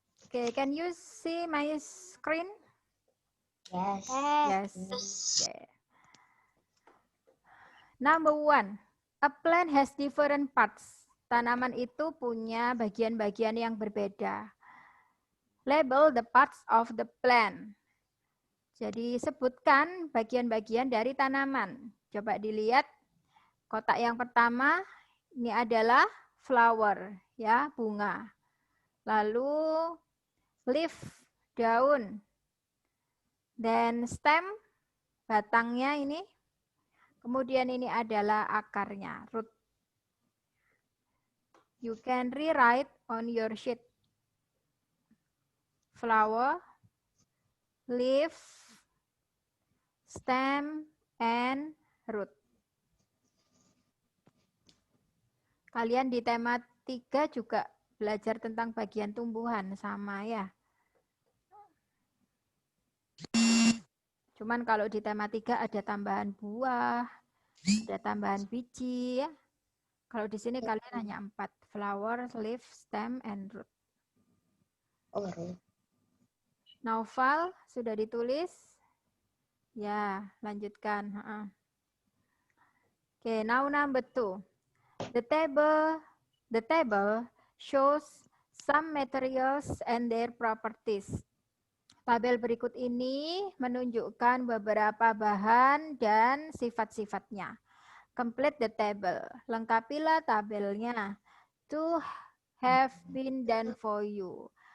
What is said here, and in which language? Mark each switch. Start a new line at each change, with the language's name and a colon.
English: Okay, can you see my screen? Yes. Yes. Okay. Number 1, a plant has different parts.
Indonesian: Tanaman itu punya bagian-bagian yang berbeda.
English: Label the parts of the plant.
Indonesian: Jadi sebutkan bagian-bagian dari tanaman. Coba dilihat kotak yang pertama ini adalah flower ya, bunga. Lalu leaf, daun. Dan stem, batangnya ini. Kemudian ini adalah akarnya, root.
English: You can rewrite on your sheet. Flower, leaf, stem, and root.
Indonesian: Kalian di tema 3 juga belajar tentang bagian tumbuhan, sama ya. Cuman kalau di tema 3 ada tambahan buah, ada tambahan biji ya. Kalau di sini kalian hanya 4,
English: flower, leaf, stem, and root.
Indonesian: Naufal sudah ditulis? Ya, lanjutkan.
English: Okay, now number 2. The table shows some materials and their properties.
Indonesian: Tabel berikut ini menunjukkan beberapa bahan dan sifat-sifatnya.
English: Complete the table.
Indonesian: Lengkapilah tabelnya.
English: To have been done for you.